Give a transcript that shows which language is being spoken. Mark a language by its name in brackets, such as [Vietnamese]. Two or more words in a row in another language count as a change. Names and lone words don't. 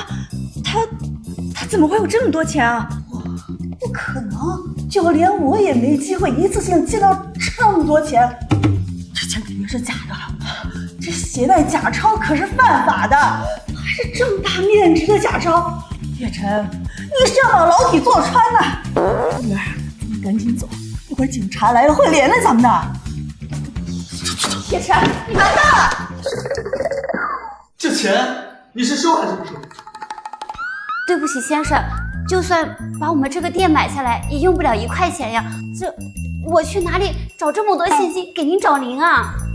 [Chinese] 他怎麼會有這麼多錢啊？不可能，就連我也沒機會一次性借到這麼多錢。這錢肯定是假的，這攜帶假鈔可是犯法的，還是這麼大面值的假鈔。葉晨，你是要把牢底坐穿呢？女兒，你趕緊走，一會兒警察來了會連累咱們的。葉晨，你完蛋了！這錢你是收還是不收？對不起，先生，就算把我們這個店買下來，也用不了1塊錢呀。我去哪裡找這麼多現金給您找零啊？